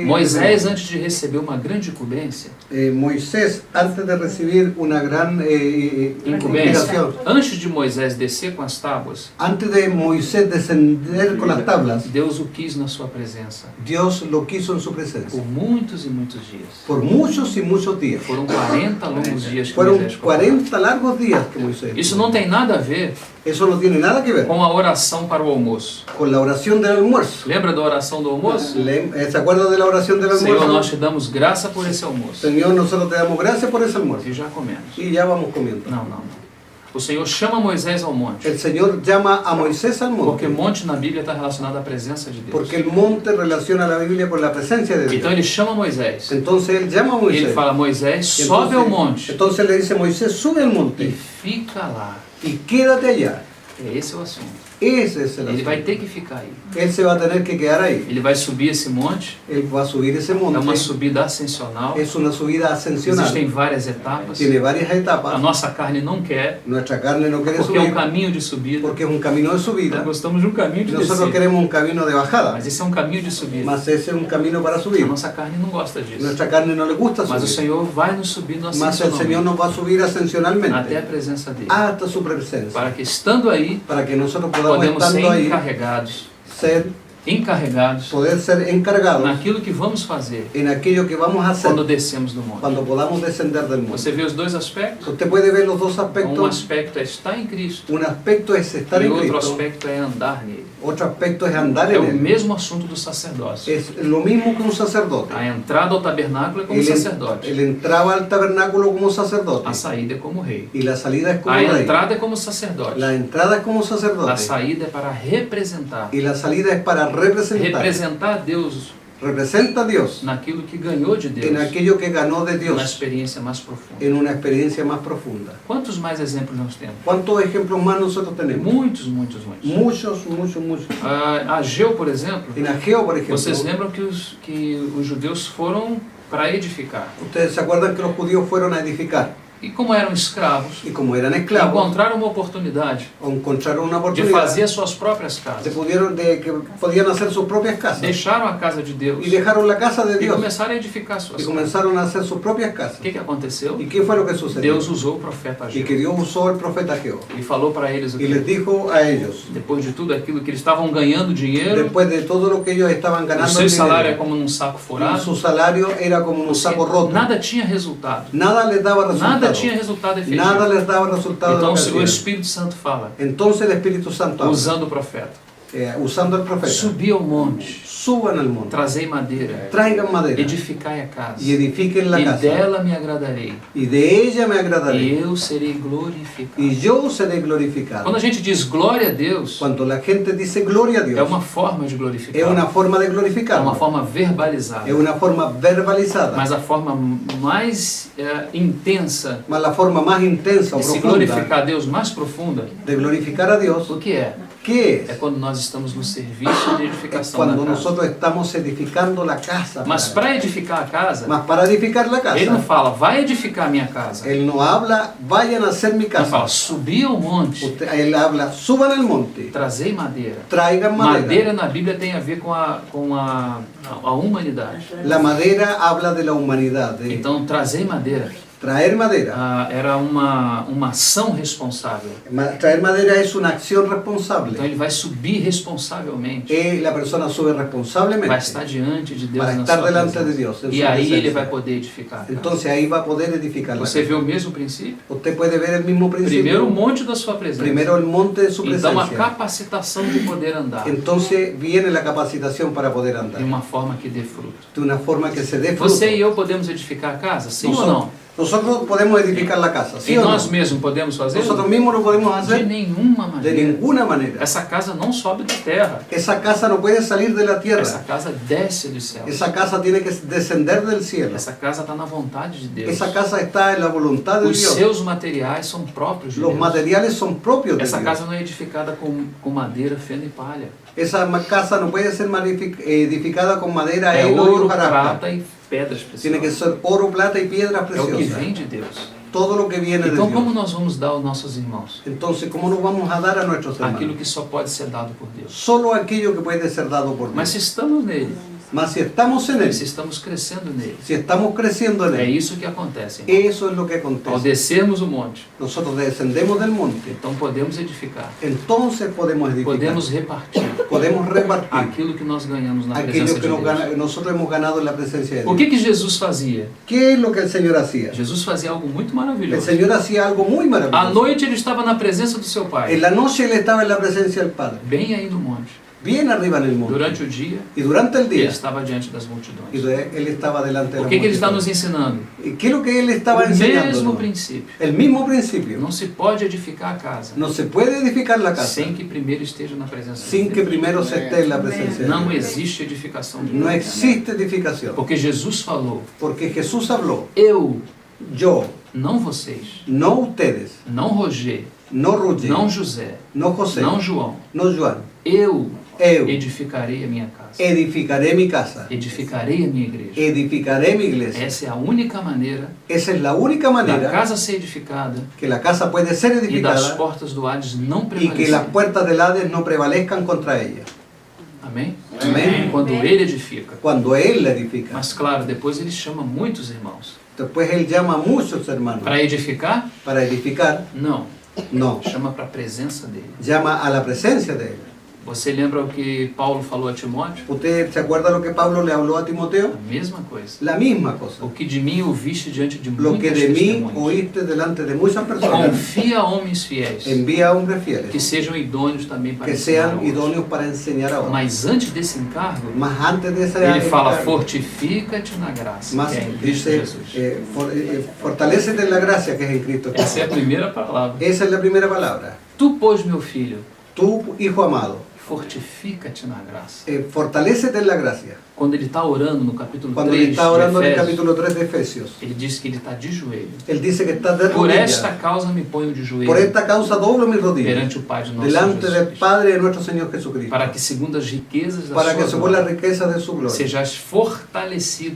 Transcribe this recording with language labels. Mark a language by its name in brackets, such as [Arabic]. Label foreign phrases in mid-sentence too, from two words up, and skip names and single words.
[Portuguese] Moisés, antes de receber uma grande incumbência, [Spanish] Moisés, antes de recibir una gran inspiración, [Portuguese] antes de Moisés descer com as tábuas, [Spanish] antes de Moisés descender con las tablas, [Portuguese] Deus o quis na sua presença [Spanish] Dios lo quiso en su presencia. [Portuguese] por muitos e muitos dias. [Spanish] Por muchos y muchos días. [Portuguese] Foram 40 longos dias que [Spanish] Fueron [Portuguese] Moisés ficou lá. [Spanish] 40 largos días que Moisés. [Portuguese] Isso não tem nada a ver [Spanish] Eso no tiene nada que ver [Portuguese] com a oração para o almoço. [Spanish] con la oración del almuerzo. [Portuguese] Lembra da oração do almoço? [Spanish] ¿Se acuerda de la oración del [Portuguese] Senhor, nós [Spanish] almuerzo? [Portuguese] te damos graça por esse almoço. [Spanish] Señor, nosotros te damos gracias por ese almuerzo. [Portuguese] E já comemos. [Spanish] Y ya vamos comiendo. [Portuguese] Não, não, não. O Senhor chama Moisés ao monte. [Spanish] El Señor llama a Moisés al [Portuguese] Porque [Spanish] monte. [Portuguese] monte na Bíblia está relacionado à presença de Deus. [Spanish] Porque el monte relaciona la Biblia con la presencia de [Portuguese] Então [Spanish] Dios. [Portuguese] ele chama Moisés. [Spanish] Entonces él llama a [Portuguese] E ele [Spanish] Moisés. [Portuguese] fala: Moisés, [Spanish] Y [Portuguese] sobe ao monte [Spanish] entonces le dice Moisés, sube al [Portuguese] e monte fica lá. [Spanish] y quédate allá. [Portuguese] Esse é o assunto. [Spanish] Ese es el [Portuguese] Ele vai [Spanish] asunto. [Portuguese] ter que ficar aí. [Spanish] Él se va a tener que quedar ahí. [Portuguese] Ele vai subir esse monte. [Spanish] Él va a subir ese [Portuguese] É uma [Spanish] monte. [Portuguese] subida ascensional. [Spanish] Es una subida ascensional. [Portuguese] Existem várias etapas. [Spanish] Tiene varias [Portuguese] A [Spanish] etapas. [Portuguese] nossa carne não quer, [Spanish] Nuestra carne no quiere [Portuguese] porque é um [Spanish] subir [Portuguese] caminho de subida. [Spanish] porque es un camino de subida. [Portuguese] Nós gostamos de um caminho de [Spanish] Nosotros [Portuguese] descida. [Spanish] queremos un camino de bajada. [Portuguese] Mas esse é um caminho de subida. [Spanish] Mas ese es un camino para [Portuguese] A [Spanish] subir. [Portuguese] nossa carne não gosta disso. [Spanish] Nuestra carne no le gusta [Portuguese] Mas o [Spanish] subir. [Portuguese] Senhor vai nos subir no [Spanish] Mas el Señor [Portuguese] ascensional [Spanish] nos va a subir [Portuguese] até a [Spanish] ascensionalmente [Portuguese] presença dele. [Spanish] hasta su presencia. [Portuguese] Para que estando aí, [Spanish] Para que nosotros podamos, [Portuguese] podemos ser [Spanish] estando ahí, [Portuguese] encarregados, [Spanish] encargados, poder ser encargados [Portuguese] naquilo que vamos fazer [Spanish] en aquello que vamos a hacer [Portuguese] quando descemos do monte. [Spanish] cuando podamos descender del monte. [Portuguese] Você vê os dois aspectos? [Spanish] Usted puede ver los dos [Portuguese] Um [Spanish] aspectos. [Portuguese] aspecto é estar em Cristo [Spanish] Un aspecto es estar [Portuguese] e [Spanish] en [Portuguese] outro [Spanish] Cristo, [Portuguese] aspecto é andar nele. [Spanish] otro aspecto es andar [Portuguese] É [Spanish] en [Portuguese] o [Spanish] Él. [Portuguese] mesmo assunto do sacerdócio. [Spanish] Es lo mismo que un sacerdote. [Portuguese] A entrada ao tabernáculo é como sacerdote. [Spanish] Él entraba al tabernáculo como sacerdote [Portuguese] A saída é como rei. [Spanish] y la salida es como [Portuguese] A [Spanish] rey. [Portuguese] entrada é como sacerdote. [Spanish] La entrada es como [Portuguese] A [Spanish] sacerdote [Portuguese] saída é para representar. [Spanish] y la salida es para representar [Portuguese] Representar a Deus [Spanish] representa a Dios [Portuguese] naquilo que ganhou de [Spanish] en [Portuguese] Deus, [Spanish] aquello que ganó de [Portuguese] na [Spanish] Dios, [Portuguese] experiência mais profunda. [Spanish] en una experiencia más profunda. [Portuguese] Quantos mais exemplos nós temos? [Spanish] ¿Cuántos ejemplos más nosotros tenemos? [Portuguese] Muitos, muitos, muitos. [Spanish] Muchos, muchos, muchos. [Portuguese] Ageu, por exemplo, [Spanish] En Ageo, por ejemplo, [Portuguese] vocês lembram que os judeus foram para edificar. [Spanish] ustedes se acuerdan que los judíos fueron a edificar [Portuguese] E como eram escravos, [Spanish] y como eran esclavos, [Portuguese] encontraram uma oportunidade [Spanish] encontraron una [Portuguese] de [Spanish] oportunidad [Portuguese] fazer as suas próprias [Spanish] de [Portuguese] casas. [Spanish] que podían hacer sus propias casas [Portuguese] Deixaram a casa de Deus [Spanish] y dejaron la casa de [Portuguese] e [Spanish] Dios [Portuguese] começaram a edificar suas [Spanish] y [Portuguese] casas. [Spanish] comenzaron a hacer sus propias casas. [Portuguese] O que aconteceu? [Spanish] ¿Y qué fue lo que sucedió? [Portuguese] Deus usou o profeta [Spanish] Y [Portuguese] Ageu [Spanish] que Dios usó el profeta Ageo [Portuguese] e falou para eles o [Spanish] y les [Portuguese] que [Spanish] dijo a ellos, [Portuguese] depois de tudo aquilo que eles estavam ganhando dinheiro, [Spanish] después de todo lo que ellos estaban [Portuguese] o [Spanish] ganando, [Portuguese] seu [Spanish] en [Portuguese] salário é [Spanish] dinero, [Portuguese] como num saco [Spanish] y [Portuguese] furado, [Spanish] su salario era como un saco roto. [Portuguese] nada tinha resultado. [Spanish] Nada les daba [Portuguese] Nada [Spanish] resultado. [Portuguese] tinha resultado efetivo. [Spanish] Nada les daba resultado de [Portuguese] Então [Spanish] lo que [Portuguese] o [Spanish] hacían. [Portuguese] Espírito Santo fala, [Spanish] Entonces el Espíritu Santo habla, [Portuguese] usando o profeta, [Spanish] usando el profeta, [Portuguese] subi ao monte, [Spanish] suban al monte, [Portuguese] trazei madeira, [Spanish] traigan madera [Portuguese] edificai a casa, [Spanish] y edifiquen la [Portuguese] e [Spanish] casa, [Portuguese] dela me agradarei, [Spanish] y de ella me [Portuguese] e [Spanish] agradaré, [Portuguese] eu serei glorificado. [Spanish] y yo seré glorificado. [Portuguese] Quando a gente diz glória a Deus, [Spanish] Cuando la gente dice gloria a [Portuguese] é [Spanish] Dios, [Portuguese] uma forma de [Spanish] es [Portuguese] glorificar, [Spanish] una forma de [Portuguese] é uma [Spanish] glorificarlo, [Portuguese] forma verbalizada, [Spanish] es una forma verbalizada, [Portuguese] mas a forma mais intensa [Spanish] más la forma más intensa o [Portuguese] de se [Spanish] profunda [Portuguese] glorificar a Deus, mais profunda, [Spanish] de glorificar a Dios. [Portuguese] o que é? [Spanish] ¿Qué [Portuguese] É [Spanish] es? [Portuguese] quando nós estamos no serviço de [Spanish] Es [Portuguese] edificação [Spanish] cuando [Portuguese] da casa. [Spanish] nosotros estamos edificando la casa. [Portuguese] Mas para edificar a casa, [Spanish] Mas para edificar la [Portuguese] ele não [Spanish] casa, [Portuguese] fala, vai edificar a minha casa. [Spanish] él no habla, vayan a hacer mi [Portuguese] Ele fala, [Spanish] casa. [Portuguese] subi ao monte, [Spanish] Él habla, suban al monte, [Portuguese] trazei madeira. [Spanish] traigan madera. [Portuguese] Madeira na Bíblia tem a ver com a humanidade. [Spanish] La madera habla de la humanidad, de [Portuguese] Então, trazer madeira [Spanish] traer madera. [Portuguese] era uma ação responsável. [Spanish] Traer madera es una acción [Portuguese] Então, [Spanish] responsable. [Portuguese] ele vai subir responsavelmente, [Spanish] La persona sube [Portuguese] vai [Spanish] responsablemente [Portuguese] estar diante de Deus [Spanish] para [Portuguese] na [Spanish] estar [Portuguese] sua [Spanish] delante de [Portuguese] presença. [Spanish] Dios. En [Portuguese] E [Spanish] su [Portuguese] aí ele [Spanish] presencia. [Portuguese] vai poder edificar a casa. [Spanish] Entonces ahí va a poder edificar la [Portuguese] Você [Spanish] casa. [Portuguese] vê o mesmo princípio? [Spanish] Usted puede ver el mismo [Portuguese] Primeiro o [Spanish] principio. [Portuguese] monte da sua presença. [Spanish] Primero el monte de su [Portuguese] Então, a [Spanish] presencia. [Portuguese] capacitação de poder andar [Spanish] Entonces viene la capacitación para poder andar [Portuguese] de uma forma que dê fruto. [Spanish] de una forma que se dé fruto. [Portuguese] Você e eu podemos edificar a casa? Sim ou não? [Spanish] Nosotros podemos edificar la casa, ¿sí [Portuguese] E [Spanish] o no? [Portuguese] nós mesmos podemos fazer? [Spanish] Nosotros mismos lo podemos [Portuguese] De [Spanish] hacer [Portuguese] nenhuma [Spanish] de [Portuguese] maneira. [Spanish] ninguna manera. [Portuguese] Essa casa não sobe da terra. [Spanish] Esa casa no puede salir de la [Portuguese] Essa [Spanish] tierra. [Portuguese] casa desce dos céus. [Spanish] Esa casa tiene que descender del cielo. [Portuguese] Essa casa está na vontade de Deus. [Spanish] Esa casa está en la voluntad de [Portuguese] Os [Spanish] Dios. [Portuguese] seus materiais são próprios de [Spanish] Los [Portuguese] Deus. [Spanish] materiales son propios de [Portuguese] Essa [Spanish] Dios. [Portuguese] casa não é edificada com madeira, feno e palha. [Spanish] Esa casa no puede ser edificada con madera, [Portuguese] É [Spanish] heno y [Portuguese] ouro, [Spanish] hojarasca. [Portuguese] prata e pedras [Spanish] Tiene que [Portuguese] preciosas. [Spanish] ser oro, plata y piedras [Portuguese] É o que [Spanish] preciosas. [Portuguese] vem de Deus. [Spanish] Todo lo que viene de [Portuguese] Então, como [Spanish] Dios. [Portuguese] nós vamos dar aos nossos irmãos? [Spanish] Entonces, ¿cómo nos vamos a dar a nuestros [Portuguese] Aquilo [Spanish] hermanos? [Portuguese] que só pode ser dado por Deus. [Spanish] Solo aquello que puede ser dado por [Portuguese] Mas [Spanish] Dios. [Portuguese] se estamos nele, [Spanish] Mas si estamos en Él, [Portuguese] se estamos crescendo nele, [Spanish] si estamos creciendo en [Portuguese] é [Spanish] Él, [Portuguese] isso que acontece. Irmão. [Spanish] eso es lo que [Portuguese] Ao [Spanish] acontece. [Portuguese] descermos o monte, [Spanish] Nosotros descendemos del monte, [Portuguese] então podemos edificar, [Spanish] entonces podemos edificar, [Portuguese] podemos repartir [Spanish] podemos repartir [Portuguese] aquilo que nós ganhamos na [Spanish] aquello [Portuguese] presença de [Spanish] que [Portuguese] Deus. [Spanish] nosotros hemos ganado en la presencia de [Portuguese] O [Spanish] Dios. [Portuguese] que Jesus fazia? [Spanish] ¿Qué es lo que el Señor hacía? [Portuguese] Jesus fazia algo muito [Spanish] El [Portuguese] maravilhoso. [Spanish] Señor hacía algo muy [Portuguese] À [Spanish] maravilloso. [Portuguese] noite ele estava na presença do seu [Spanish] En [Portuguese] Pai, [Spanish] la noche Él estaba en la presencia del Padre, [Portuguese] bem aí no monte. [Spanish] bien arriba en el monte. [Portuguese] Durante o dia, [Spanish] Y durante el [Portuguese] ele [Spanish] día, [Portuguese] estava diante das multidões. [Spanish] Él estaba delante de [Portuguese] O [Spanish] la [Portuguese] que ele está nos [Spanish] multitud. [Portuguese] ensinando? [Spanish] ¿Y qué es lo que Él estaba [Portuguese] O mesmo [Spanish] enseñando? [Portuguese] princípio. [Spanish] El mismo principio. [Portuguese] Não se pode edificar a casa [Spanish] No se puede edificar la casa [Portuguese] sem que primeiro esteja na presença de [Spanish] sin que [Portuguese] Deus. [Spanish] primero se esté en la presencia de [Portuguese] Não [Spanish] Dios. [Portuguese] existe edificação de [Spanish] No [Portuguese] Deus. [Spanish] existe edificación. [Portuguese] Porque Jesus falou, [Spanish] Porque Jesús habló, [Portuguese] eu, [Spanish] yo, [Portuguese] não vocês, [Spanish] no ustedes, [Portuguese] não Roger, [Spanish] no Roger, [Portuguese] não José, [Spanish] no José, [Portuguese] não João, [Spanish] no Juan, [Portuguese] eu eu edificarei a minha casa, [Spanish] edificaré mi casa, [Portuguese] edificarei a minha igreja. [Spanish] edificaré mi iglesia. [Portuguese] Essa é a única maneira [Spanish] Esa es la única [Portuguese] da [Spanish] manera [Portuguese] casa ser edificada [Spanish] que la casa puede ser [Portuguese] e das [Spanish] edificada [Portuguese] portas do Hades não [Spanish] y que las [Portuguese] prevalecerem. [Spanish] puertas del Hades no prevalezcan contra ella. [Portuguese] Amém? [Spanish] Amén. [Portuguese] Quando ele edifica. [Spanish] Cuando Él la edifica. [Portuguese] Mas claro, depois ele chama muitos irmãos. [Spanish] Después Él llama a muchos hermanos [Portuguese] Para edificar? [Spanish] para edificar. [Portuguese] Não. [Spanish] No, [Portuguese] Chama para a presença dele. [Spanish] llama a la presencia de Él. [Portuguese] Você lembra o que Paulo falou a Timóteo? [Spanish] ¿Usted se acuerda lo que Pablo le habló a Timoteo? [Portuguese] A mesma coisa. [Spanish] La misma cosa. [Portuguese] O que de mim ouviste diante de [Spanish] Lo que [Portuguese] muitas [Spanish] de mí [Portuguese] testemunhas. [Spanish] oíste delante de muchas personas, [Portuguese] Confia a homens fiéis, [Spanish] envía a hombres fieles [Portuguese] que sejam idôneos também para [Spanish] que [Portuguese] ensinar a [Spanish] sean [Portuguese] outros. [Spanish] idóneos para enseñar a otros. [Portuguese] Mas antes desse encargo, [Spanish] Más antes de esa [Portuguese] ele fala, [Spanish] encargo, [Portuguese] fortifica-te na graça, [Spanish] más [Portuguese] que é em Cristo [Spanish] dice, [Portuguese] Jesus. [Spanish] fortalécete en la gracia que es en Cristo Jesús. [Portuguese] Essa é a primeira palavra. [Spanish] Esa es la primera palabra. [Portuguese] Tu, pois, meu filho, [Spanish] Tu, hijo amado, [Portuguese] fortifica-te na graça. [Spanish] fortalécete en la gracia. [Portuguese] Quando ele está orando no capítulo [Spanish] Cuando [Portuguese] 3 [Spanish] él está orando [Portuguese] de [Spanish] en el [Portuguese] Efésios, [Spanish] capítulo 3 de Efesios, [Portuguese] ele diz que ele está de joelho. [Spanish] él dice que está de [Portuguese] Por esta [Spanish] rodillas. [Portuguese] causa me ponho de joelho [Spanish] Por esta causa doblo mis rodillas [Portuguese] perante o Pai de nosso [Spanish] delante [Portuguese] Jesus [Spanish] del [Portuguese] Cristo, [Spanish] Padre de nuestro Señor Jesucristo, [Portuguese] para que segundo as riquezas da [Spanish] para que [Portuguese] sua [Spanish] según la [Portuguese] glória [Spanish] riqueza de su gloria [Portuguese] sejais fortalecidos